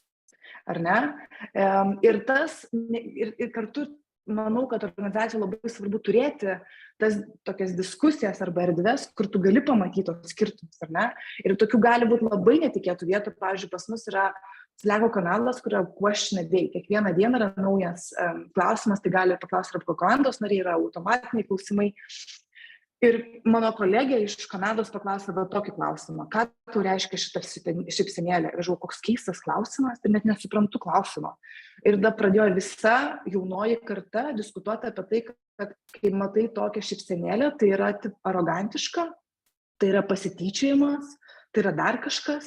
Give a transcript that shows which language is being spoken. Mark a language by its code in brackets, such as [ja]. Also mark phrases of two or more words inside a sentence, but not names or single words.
[lt] Ar ne? Ir kartu manau, kad organizacijai labai svarbu turėti tas tokias diskusijas arba erdves, kur tu gali pamatyti tos skirtumus, ar ne? Ir tokių gali būti labai netikėtų vietų. Pavyzdžiui, pas mus yra Slack kanalas, kur yra [en] question a day. [lt] Kiekvieną dieną yra naujas klausimas, tai gali paklausti apie komandos nariai, yra automatiniai klausimai. Ir mano kolegė iš Kanados paklausė tokį klausimą, ką tau reiškia šitą šypsenėlę. Ir žinau, koks keistas klausimas, ir net nesuprantu klausimo. Ir tada pradėjo visa jaunoji karta diskutuoti apie tai, kad kai matai tokią šypsenėlę, tai yra arogantiška, tai yra pasityčiojimas, tai yra dar kažkas.